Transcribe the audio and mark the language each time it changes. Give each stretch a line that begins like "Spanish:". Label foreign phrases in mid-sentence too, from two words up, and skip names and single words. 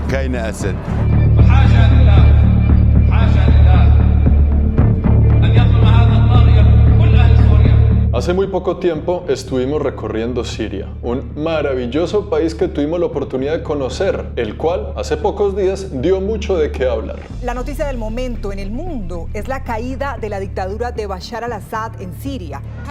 Arabic: بين أسد. حاشا لله حاشا لله أن يظلم هذا الطاغية كل أهل سوريا.
Spanish: Hace muy poco tiempo estuvimos recorriendo Siria, un maravilloso país que tuvimos la oportunidad de conocer, el cual hace pocos días dio mucho de qué hablar. La noticia del momento en el mundo es la caída de la dictadura de Bashar al-Assad en Siria.